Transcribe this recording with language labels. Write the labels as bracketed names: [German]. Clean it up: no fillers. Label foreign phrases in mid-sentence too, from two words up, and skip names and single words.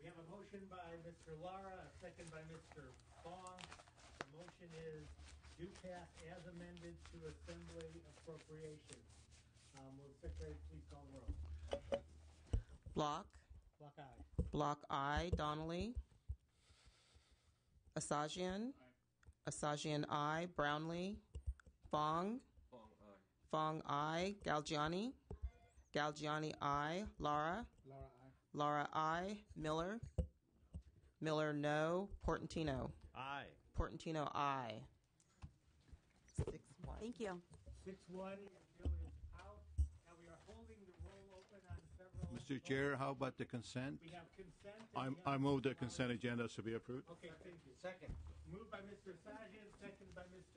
[English] We have a motion by Mr. Lara, a second by Mr. Fong. The motion is do pass as amended to Assembly appropriations. Will the Secretary please call the roll? Block. Block aye. Block I, Donnelly. Asajian. Asajian I, Brownlee. Fong. Fong I, Galgiani. Galgiani I, Lara. Lara I, Miller. Miller no. Portantino. Aye. Portantino I. 6-1. Thank you. 6-1, your bill is out. Now we are holding the roll open on several. Mr. Chair, how about the consent? We have consent. I move the consent agenda to be approved. Okay, thank you. Second. Moved by Mr. Sajian, second by Mr.